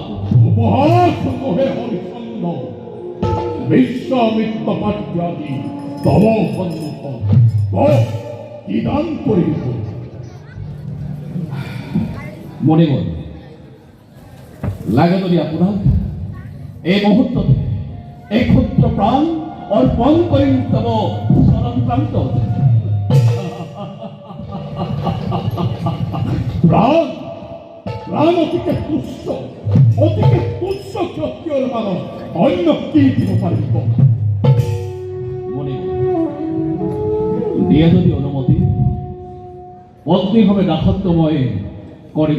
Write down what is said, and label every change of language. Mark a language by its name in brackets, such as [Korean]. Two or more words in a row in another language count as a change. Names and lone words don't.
[Assamese] উপহাস নহে হরিচন্দ্র, বিশ্বামিত্র পাঠ্যাদি তব সন্মুখ কি দান করিব। মুনিবর, লাগে যদি আপোনাক এই মুহূৰ্ততে এই ক্ষুদ্ৰ প্ৰাণ অৰ্পণ কৰিম তব চৰণ প্ৰান্তত। প্রাণ প্রাণ অতিকে তুচ্ছ, অতিকে তুচ্ছ ক্ষত্রিয়র মানুষ অন্য কি দিব পারিব। মুনিবর, দিয়ে যদি অনুমতি পত্নীভাৱে দাসত্বময় কৰিম।